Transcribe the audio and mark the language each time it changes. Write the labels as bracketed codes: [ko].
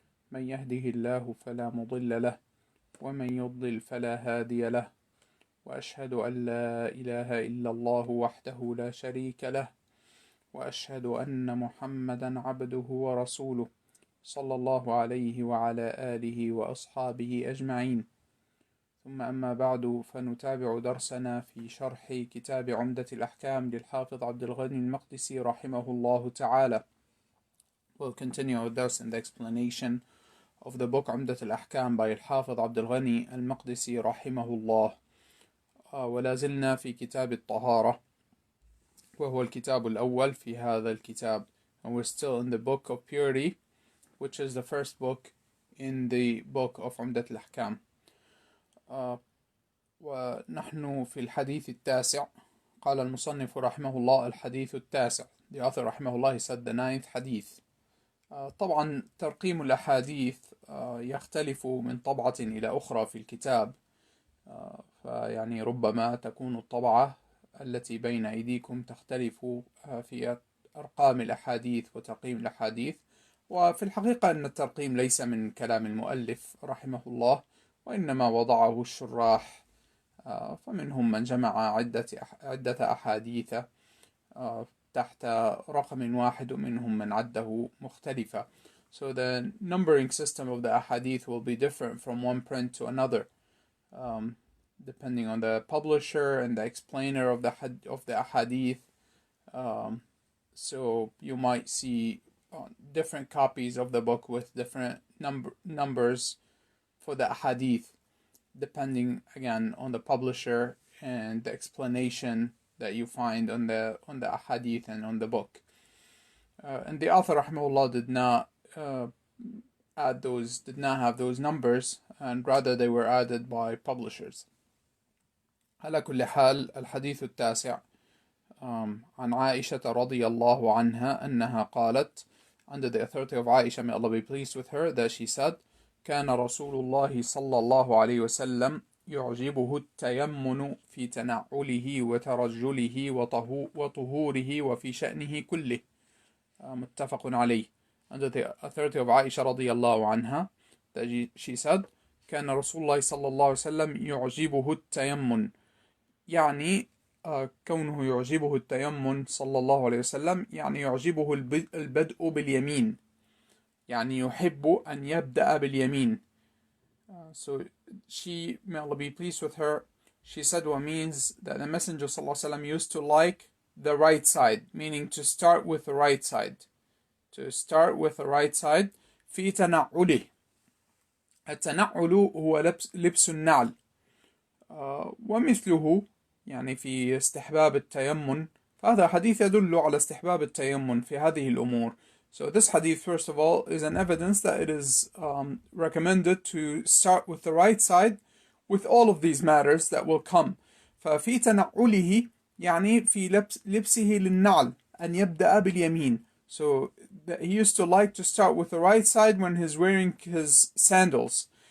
[ar] من يهده الله فلا مضل له ومن يضلل فلا هادي له، وأشهد أن لا إله إلا الله وحده لا شريك له، وأشهد أن محمدا عبده ورسوله صلى الله عليه وعلى آله وأصحابه أجمعين. ثم أما بعد، فنتابع درسنا في شرح كتاب عمدة الأحكام للحافظ عبد الغني المقدسي رحمه الله تعالى. [en] We'll continue our dars in the explanation of the book عمدة الأحكام by الحافظ عبد الغني المقدسي رحمه الله. [ar] ولا زلنا في كتاب الطهارة، وهو الكتاب الأول في هذا الكتاب. [en] And we're still in the book of purity, which is the first book in the book of عمدة الأحكام. [ar] ونحن في الحديث التاسع. قال المصنف رحمه الله الحديث التاسع. [en] The author رحمه الله said the ninth حديث. [ar] طبعا ترقيم الأحاديث يختلف من طبعة إلى أخرى في الكتاب، فيعني ربما تكون الطبعة التي بين أيديكم تختلف في أرقام الأحاديث وترقيم الأحاديث. وفي الحقيقة أن الترقيم ليس من كلام المؤلف رحمه الله، وإنما وضعه الشراح، فمنهم من جمع عدة أحاديث تحت رقم واحد، ومنهم من عده مختلفة. [en] So the numbering system of the ahadith will be different from one print to another, depending on the publisher and the explainer of the ahadith. So you might see different copies of the book with different numbers for the ahadith, depending again on the publisher and the explanation that you find on the ahadith and on the book. And the author rahimahullah did not have those numbers, and rather they were added by publishers. [ar] على كل حال الحديث التاسع عن عائشة رضي الله عنها أنها قالت, [en] under the authority of Aisha, may Allah be pleased with her, that she said, [ar] كان رسول الله صلى الله عليه وسلم يعجبه التيمن في تنعله وترجله وطهوره وفي شأنه كله. متفق عليه. [en] Under the authority of Aisha [ar] رضي الله عنها, [en] that she said, [ar] كان رسول الله صلى الله عليه وسلم يعجبه التيمن. يعني كونه يعجبه التيمن صلى الله عليه وسلم يعني يعجبه البدء باليمين، يعني يحب أن يبدأ باليمين. [en] So she, may Allah be pleased with her, she said what means that the Messenger صلى الله عليه وسلم used to like the right side, meaning to start with the right side. To start with the right side. [ar] في تنعله. التنعل هو لبس النعل. ومثله يعني في استحباب التيمن، فهذا حديث يدل على استحباب التيمن في هذه الأمور. [en] So this hadith, first of all, is an evidence that it is recommended to start with the right side with all of these matters that will come. [ar] ففي تنعله يعني في لبسه للنعل أن يبدأ باليمين. [en] So he used to like to start with the right side when he's wearing his sandals.